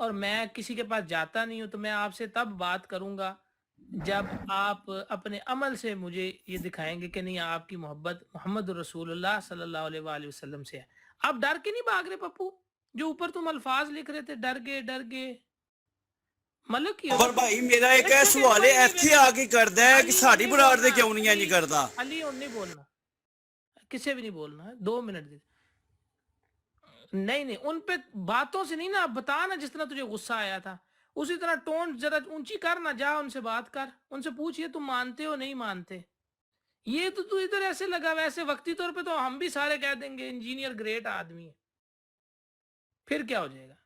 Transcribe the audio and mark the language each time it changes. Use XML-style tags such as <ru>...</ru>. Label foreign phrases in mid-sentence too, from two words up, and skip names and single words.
<ur>اور میں کسی کے پاس جاتا نہیں ہوں، تو میں آپ سے تب بات کروں گا جب آپ اپنے عمل سے مجھے یہ دکھائیں گے کہ نہیں آپ کی محبت محمد رسول اللہ صلی اللہ علیہ وآلہ وسلم سے ہے. آپ ڈر کے نہیں بھاگ رہے پپو؟ جو اوپر تم الفاظ لکھ رہے تھے ڈر گئے مطلب کی</ur> <pa>ਪਰ ਭਾਈ ਮੇਰਾ ਇੱਕ ਇਹ ਸਵਾਲ ਹੈ ਇੱਥੇ ਆ ਕੇ ਕਰਦਾ ہے کہ ਸਾਡੀ ਬਰਾੜ ਦੇ ਕਿਉਂ ਨਹੀਂ ਇੰਜ ਕਰਦਾ. علی اور نہیں بولنا، کسے بھی نہیں بولنا ہے، 2 منٹ دے.</pa> <ur>نہیں ان پہ باتوں سے نہیں نا، بتا نا جس طرح تجھے غصہ آیا تھا اسی طرح ٹون ذرا اونچی کر نا، جا ان سے بات کر، ان سے پوچھ یہ تم مانتے ہو نہیں مانتے. یہ تو ادھر ایسے لگا، ویسے وقتی طور پہ تو ہم بھی سارے کہہ دیں گے انجینئر گریٹ آدمی ہے، پھر کیا ہو جائے گا؟</ur>